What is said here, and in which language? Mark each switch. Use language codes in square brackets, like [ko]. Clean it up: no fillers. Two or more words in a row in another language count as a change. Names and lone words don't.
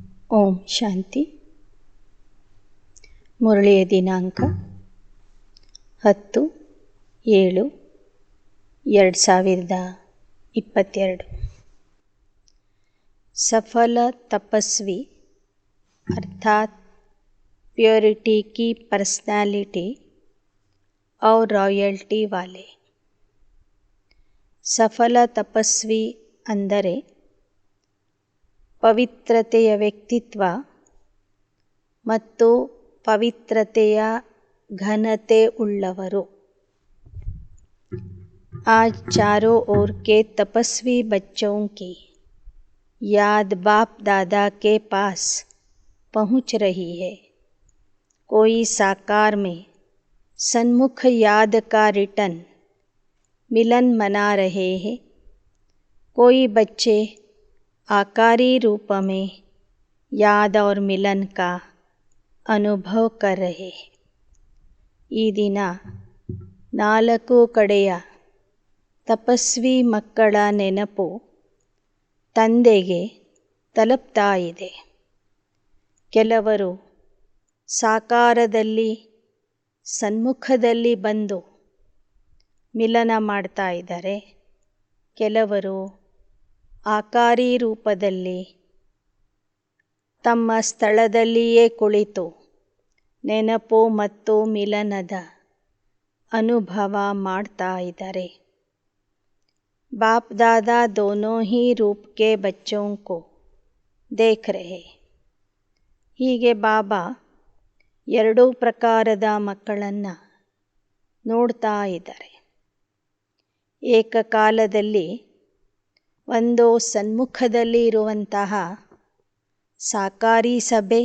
[kn] ಓಂ ಶಾಂತಿ. ಮುರಳಿಯ ದಿನಾಂಕ 10/7/2022. [hi] सफल तपस्वी अर्थात प्योरिटी की पर्सनालिटी और रॉयल्टी वाले. [kn] ಸಫಲ ತಪಸ್ವಿ ಅಂದರೆ ಪವಿತ್ರತೆಯ ವ್ಯಕ್ತಿತ್ವ ಮತ್ತು ಪವಿತ್ರತೆಯ ಘನತೆ ಉಳ್ಳವರು. [hi] आज चारों ओर के तपस्वी बच्चों की याद बाप दादा के पास पहुँच रही है. कोई साकार में सन्मुख याद का रिटर्न मिलन मना रहे हैं. कोई बच्चे आकारी रूप में याद और मिलन का अनुभव कर रहे हैं. [kn] ಈ ದಿನ 4 ಕಡೆಯ ತಪಸ್ವಿ ಮಕ್ಕಳ ನೆನಪು ತಂದೆಗೆ ತಲುಪ್ತಾ ಇದೆ. ಕೆಲವರು ಸಾಕಾರದಲ್ಲಿ ಸನ್ಮುಖದಲ್ಲಿ ಬಂದು ಮಿಲನ ಮಾಡ್ತಾ ಇದ್ದಾರೆ. ಕೆಲವರು ಆಕಾರಿ ರೂಪದಲ್ಲಿ ತಮ್ಮ ಸ್ಥಳದಲ್ಲಿಯೇ ಕುಳಿತು ನೆನಪು ಮತ್ತು ಮಿಲನದ ಅನುಭವ ಮಾಡ್ತಾ ಇದ್ದಾರೆ. [hi] बाप दादा दोनों ही रूप के बच्चों को देख रहे. [kn] ಹೀಗೆ ಬಾಬಾ 2 ಪ್ರಕಾರದ ಮಕ್ಕಳನ್ನು ನೋಡ್ತಾ ಇದ್ದಾರೆ. ಏಕಕಾಲದಲ್ಲಿ ಒಂದು ಸನ್ಮುಖದಲ್ಲಿ ಇರುವಂತಹ ಸಾಕಾರಿ ಸಭೆ,